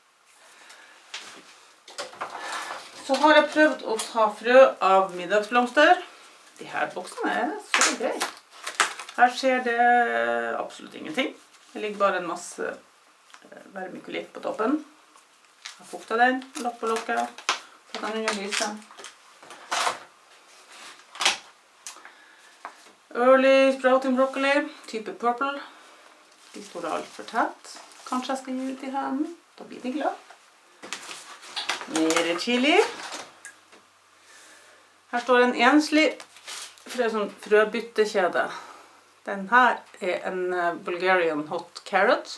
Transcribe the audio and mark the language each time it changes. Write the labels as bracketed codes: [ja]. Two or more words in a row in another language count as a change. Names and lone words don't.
[no] Så har jeg prøvd å ta frø av middagsblomster. De her boksene er så grei. Her skjer det absolutt ingenting. Det ligger bare en masse vermikulitt på toppen. Jeg fukter den, lokk på lokket. Fått den under lyset. Early sprouting broccoli, type purple. De står alt for tett. Kanskje jeg skal gi ut i hendene. Da blir de glad. Mer chili. Her står en enslig frøbyttekjede. Den her er en Bulgarian hot carrot.